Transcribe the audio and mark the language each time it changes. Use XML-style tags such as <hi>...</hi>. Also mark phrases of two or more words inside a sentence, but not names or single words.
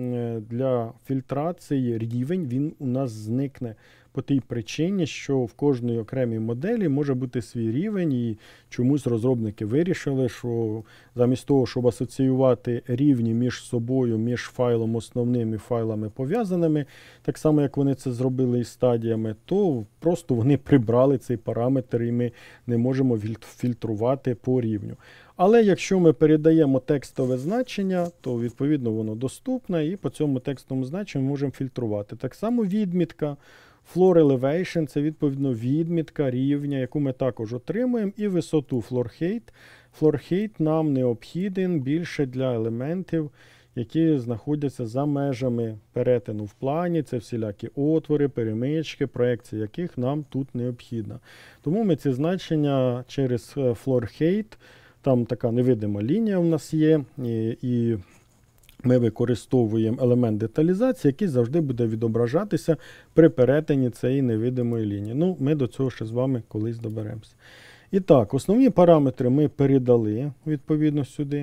<uk>для фільтрації рівень, він у нас зникне по тій причині, що в кожній окремій моделі може бути свій рівень, і чомусь розробники вирішили, що замість того, щоб асоціювати рівні між собою, між файлом основним і файлами пов'язаними, так само, як вони це зробили із стадіями, то просто вони прибрали цей параметр, і ми не можемо фільтрувати по рівню. Але якщо ми передаємо текстове значення, то відповідно воно доступне, і по цьому текстовому значенню ми можемо фільтрувати. Так само відмітка.</uk> <en>Floor elevation –</en> <uk>це відповідно відмітка рівня, яку ми також отримуємо, і висоту</uk> <en>floor height. Floor height</en> <uk>нам необхіден більше для елементів, які знаходяться за межами перетину в плані. Це всілякі отвори, перемички, проекції яких нам тут необхідна. Тому ми ці значення через</uk> <en>floor height,</en> <uk>там така невидима лінія у нас є, і ми використовуємо елемент деталізації, який завжди буде відображатися при перетині цієї невидимої лінії. Ми до цього ще з вами колись доберемося. І так, основні параметри ми передали відповідно сюди.</uk>